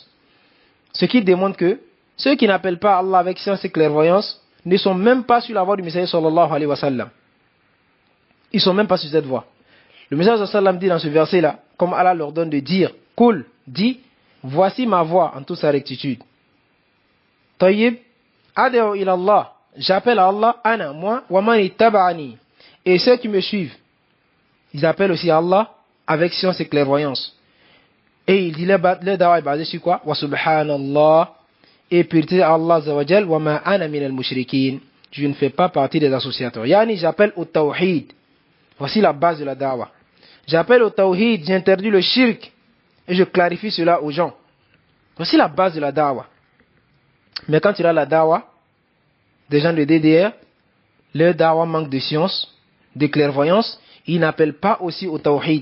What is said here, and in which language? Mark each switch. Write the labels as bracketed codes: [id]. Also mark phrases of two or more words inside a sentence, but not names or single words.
[fr] Ce qui démontre que ceux qui n'appellent pas à Allah avec science et clairvoyance ne sont même pas sur la voie du Messie [ar] صلى الله عليه وسلم. [fr] Ils sont même pas sur cette voie. Le Messie [ar] صلى الله عليه وسلم [fr] dit dans ce verset-là, comme Allah leur donne de dire, Kul, dit, voici ma voie en toute sa rectitude. [ar] طيب، أدعو إلى الله, [fr] j'appelle à Allah, ana, moi, [ar] ومن اتبعني, [fr] et ceux qui me suivent, ils appellent aussi à Allah avec science et clairvoyance. Et il dit, le da'wah est basé sur quoi? [ar] وسبحان الله, [fr] et pureté à [ar] Allah عز وجل، وما أنا من المشركين, [fr] je ne fais pas partie des associateurs. Yani, j'appelle au tawhid. Voici la base de la da'wah. J'appelle au tawhid, j'interdis le shirk, et je clarifie cela aux gens. Voici la base de la da'wah. Mais quand tu as la da'wah, des gens de DDR, leur da'wah manque de science, de clairvoyance, ils n'appellent pas aussi au tawhid.